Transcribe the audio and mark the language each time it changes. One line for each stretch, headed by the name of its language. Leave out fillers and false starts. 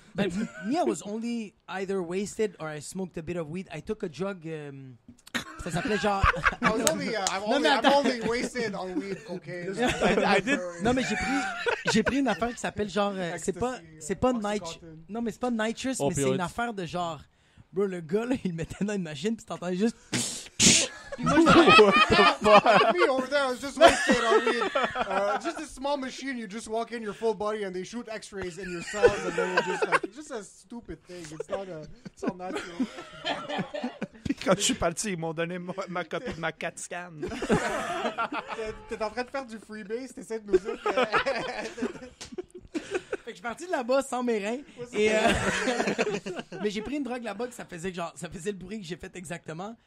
English: But me, I was only either wasted or I smoked a bit of weed. I took a drug...
French: ça s'appelait genre...
English: I'm only wasted on weed, cocaine. I did...
French: Non, mais j'ai pris une affaire qui s'appelle genre... c'est pas nitrous. Non, mais c'est pas nitrous, mais c'est une affaire de genre... Bro, le gars, là, il le mettait dans une machine, puis t'entendais juste... Puis moi,
English: Me over there, I was just wasted on weed. Just a small machine, you just walk in your full body and they shoot x-rays in your cells and then you're just like... It's just a stupid thing. It's not natural.
French: Puis quand je suis parti, ils m'ont donné ma copie de ma CAT scan. T'es en train de faire du freebase, t'essaies de nous dire que... Fait que je suis parti de là-bas sans mes reins. Et mais j'ai pris une drogue là-bas que ça faisait le bruit que j'ai fait exactement.